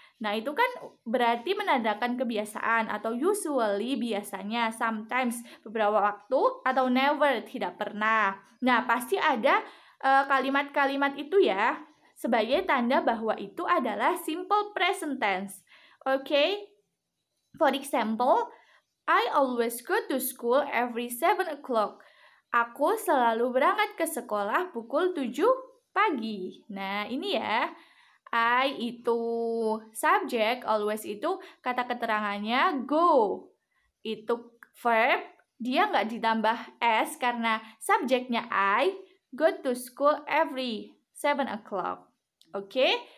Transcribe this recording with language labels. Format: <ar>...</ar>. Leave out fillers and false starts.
<id>Nah, itu kan berarti menandakan kebiasaan, atau usually biasanya, sometimes beberapa waktu, atau never tidak pernah. Nah, pasti ada kalimat-kalimat itu ya sebagai tanda bahwa itu adalah simple present tense. Okay?</id> <en>For example, I always go to school every 7 o'clock.</en> <id>Aku selalu berangkat ke sekolah pukul 7 pagi. Nah, ini ya. I itu subjek, always itu kata keterangannya go. Itu verb, dia nggak ditambah S karena subjeknya I,</id> <en>go to school every 7 o'clock.</en> <id>Oke?</id>